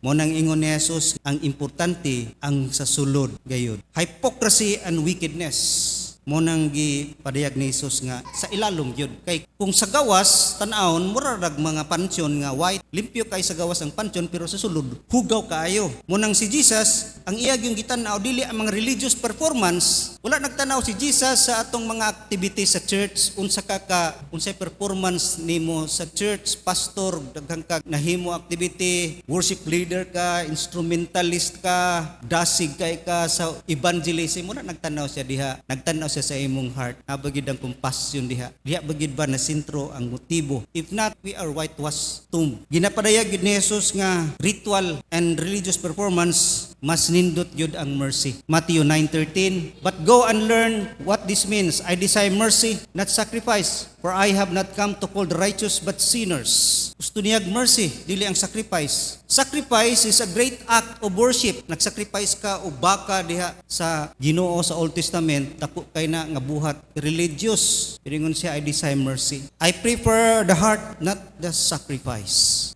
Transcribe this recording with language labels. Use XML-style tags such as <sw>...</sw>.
<ceb>Mo nang ingon ni Jesus, ang importante ang sa sulod gayud.</ceb> <en>Hypocrisy and wickedness.</en> <ceb>Mo nang gipadayag ni Jesus nga sa ilalom gyud. Kay kung sa gawas tan-awon mura rag mga pansyon nga white, limpyo kay sa gawas ang pansyon, pero sa sulod hugaw kaayo. Mo nang si Jesus ang iya gyung gitan-aw dili ang mga religious performance. Wala nagtanaw si Jesus sa atong mga activities sa church, unsay performance nimo sa church, pastor, daghang kag nahimo activity, worship leader ka, instrumentalist ka, dasig kay ka sa evangelism. Wala nagtanaw siya diha. Nagtanaw siya sa imong heart. Nabagid ang compassion diha. Diha bagid ba na sentro ang motibo?</ceb> <en>If not, we are whitewashed tomb.</en> <ceb>Ginapadayag gid ni Jesus nga ritual and religious performance mas nindot gyud ang mercy.</ceb> <en>Matthew 9:13. But go and learn what this means. I desire mercy, not sacrifice, for I have not come to call the righteous but sinners.</en> <ceb>Gusto niyag mercy, dili ang sacrifice.</ceb> <en>Sacrifice is a great act of worship.</en> <ceb>Nagsacrifice ka o baka diha sa Ginoo sa Old Testament, dako kay na nga buhat religious. Piringon siya,</ceb> <en>I desire mercy. I prefer the heart, not the sacrifice.</en>